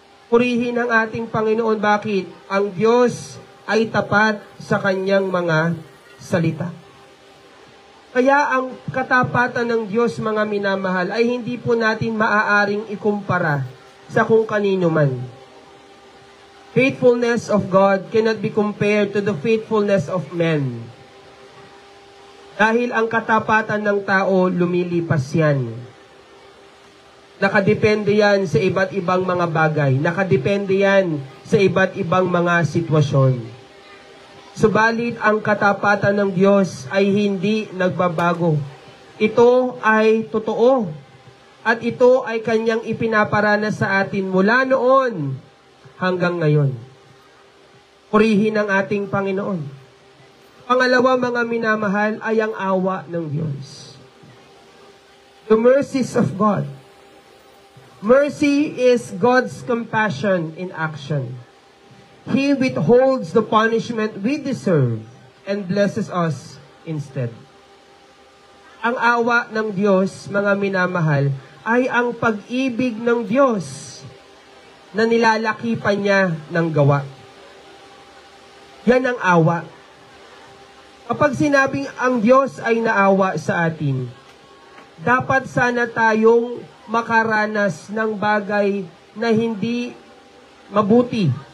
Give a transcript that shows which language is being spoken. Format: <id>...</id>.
<tl>Purihin ang ating Panginoon. Bakit? Ang Diyos ay tapat sa kanyang mga salita. Kaya ang katapatan ng Diyos, mga minamahal, ay hindi po natin maaaring ikumpara sa kung kanino man.</tl> <en>Faithfulness of God cannot be compared to the faithfulness of men.</en> <tl>Dahil ang katapatan ng tao, lumilipas yan. Nakadepende yan sa iba't ibang mga bagay. Nakadepende yan sa iba't ibang mga sitwasyon. Subalit, ang katapatan ng Diyos ay hindi nagbabago. Ito ay totoo. At ito ay kanyang ipinaparanas sa atin mula noon hanggang ngayon. Purihin ang ating Panginoon. Pangalawa, mga minamahal, ay ang awa ng Diyos.</tl> <en>The mercies of God. Mercy is God's compassion in action. He withholds the punishment we deserve and blesses us instead.</en> <tl>Ang awa ng Diyos, mga minamahal, ay ang pag-ibig ng Diyos na nilalakipan niya ng gawa. Yan ang awa. Kapag sinabing ang Diyos ay naawa sa atin, dapat sana tayong makaranas ng bagay na hindi mabuti.</tl>